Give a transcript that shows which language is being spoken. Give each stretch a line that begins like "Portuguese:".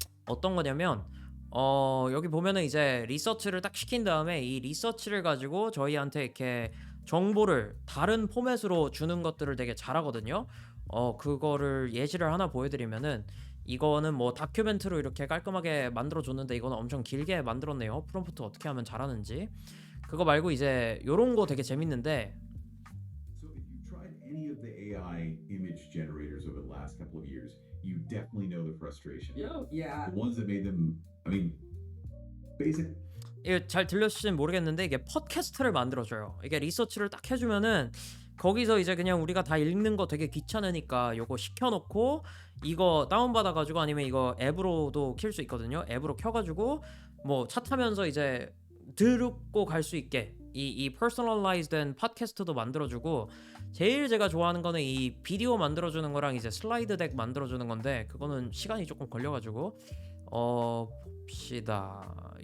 Korean: 어떤 거냐면 여기 보면은 이제 리서치를 딱 시킨 다음에 이 리서치를 가지고 저희한테 이렇게 정보를 다른 포맷으로 주는 것들을 되게 잘하거든요. 그거를 예시를 하나 보여드리면은 이거는 뭐 다큐멘트로 이렇게 깔끔하게 만들어 줬는데 이거는 엄청 길게 만들었네요. 프롬프트 어떻게 하면 잘하는지. 그거 말고 이제 요런 거 되게 재밌는데
English: So if you tried any of the AI image generators over the last couple of years, you definitely know the frustration. Yeah. The ones that made them, I mean, basic.
Korean: 이게 잘 들렸을지 모르겠는데 이게 팟캐스트를 만들어줘요. 이게 리서치를 딱 해주면은 거기서 이제 그냥 우리가 다 읽는 거 되게 귀찮으니까 요거 시켜놓고 이거 다운받아가지고 아니면 이거 앱으로도 킬 수 있거든요. 앱으로 켜가지고 뭐 차 타면서 이제 듣고 갈 수 있게 이 퍼스널라이즈된 팟캐스트도 만들어주고 제일 제가 좋아하는 거는 이 비디오 만들어주는 거랑 이제 슬라이드 덱 만들어주는 건데 그거는 시간이 조금 걸려가지고 봅시다.